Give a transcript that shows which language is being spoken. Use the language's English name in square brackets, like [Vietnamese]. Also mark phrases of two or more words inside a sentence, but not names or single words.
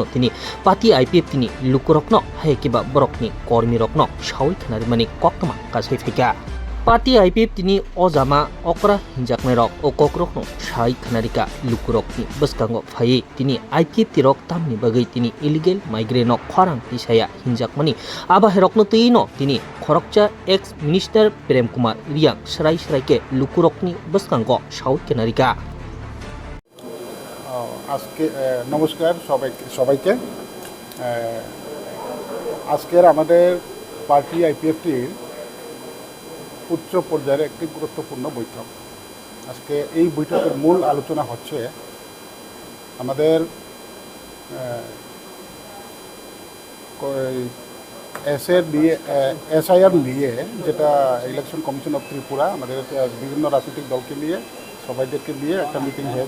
[Kok Borok] तिनी पार्टी आईपीएफ तिनी लुकुरकनो हायकेबा बरकनि कर्मी रकनो सावै खानारिमानि कक्तमा कासै फैका पार्टी आईपीएफ तिनी अजामा अकरा हिंजाकने रक ओ ककरकनो साइ खानारिका लुकुरकनि बसकांगो फायै तिनी आईपीएफ तिरक तामनि बागै तिनी [English] illegal migrant [Kok Borok] खरां तिसाया हिंजाकमानि आबाहायरकनो तैनो तिनी खरकचा [English] ex minister [Kok Borok] प्रेम कुमार रियांग सराय के लुकुरकनि बसकांगो सावै खानारिका [Bangla] আজকে নমস্কার সবাইকে আজকের আমাদের পার্টি আইপিএফটির উচ্চ পর্যায়ের একটি গুরুত্বপূর্ণ বৈঠক। আজকে এই বৈঠকের মূল আলোচনা হচ্ছে আমাদের এসআইআর নিয়ে, যেটা [English] election commission of Tripura [Bangla] আমাদের বিভিন্ন রাজনৈতিক দলকে নিয়ে সবাইদেরকে নিয়ে একটা মিটিং হয়েছে।